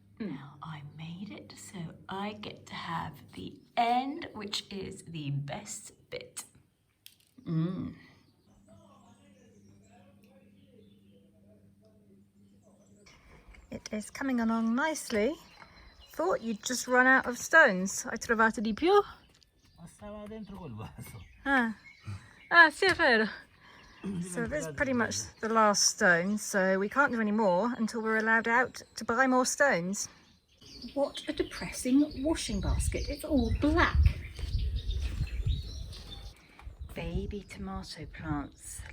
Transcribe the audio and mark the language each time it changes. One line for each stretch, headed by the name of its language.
English: Now I made it, so I get to have the end, which is the best bit. It is coming along nicely. Thought you'd just run out of stones.
Italian: Hai trovato di più? Ma stava dentro quel vaso. Sì, è vero.
English: So this is pretty much the last stone, so we can't do any more until we're allowed out to buy more stones. What a depressing washing basket. It's all black. Baby tomato plants.